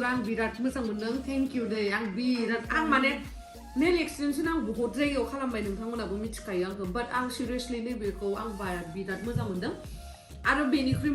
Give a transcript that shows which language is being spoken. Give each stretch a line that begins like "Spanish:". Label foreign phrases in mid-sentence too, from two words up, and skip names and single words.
Bodo: ang birat moजां मोनदों
English: thank you
Bodo: deh ang birat ang माने
English: nail extension
Bodo: आं बहुत जायगायाव खालामबाय नोंथांमोनाबो मिथिखायो आंखौ but आं seriously नैबेखौ आं बिराद मोजां मोनदों आरो बेनिख्रुइ